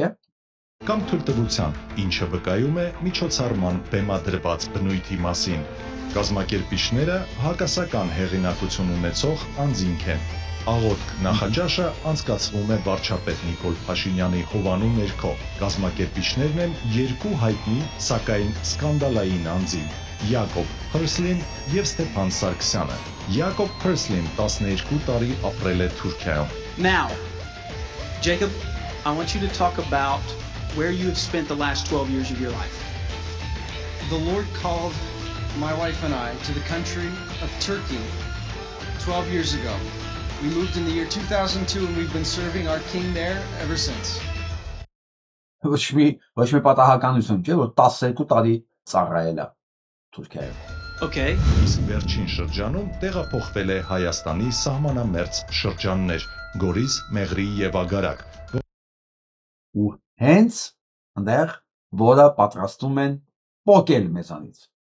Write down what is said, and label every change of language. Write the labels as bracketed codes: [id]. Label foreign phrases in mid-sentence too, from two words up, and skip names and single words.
[hy] Կամ թույլտվության, ինչը վկայում է միջոցառման բեմադրված բնույթի մասին։ Կազմակերպիչները հակասական հեղինակություն ունեցող անձինք են։ Աղոթք նախաճաշը անցկացվում է վարչապետ Նիկոլ Փաշինյանի հովանու ներքո։ Կազմակերպիչներն են երկու հայտնի, սակայն սկանդալային անձինք՝ Յակոբ Փըրսլին եւ Ստեփան Սարգսյանը։ Յակոբ Փըրսլին 12 տարի ապրել է Թուրքիայում։ [en] Now, Jacob, I want you to talk about where you have spent the last 12 years of your life. The Lord called my wife and I to the country of Turkey 12 years ago. We moved in the year 2002 and we've been serving our king there ever since. [hy] Ոչ մի պատահականություն չէ, որ 12 տարի ծառայել է Թուրքիայում։ [en] Okay. [hy] Իսկ վերջին շրջանում տեղափոխվել է Հայաստանի սահմանամերձ շրջաններ՝ Գորիս, Մեղրի եւ Ագարակ։ Ու հենց այնտեղ, որը պատրաստում են պոկել մեզանից։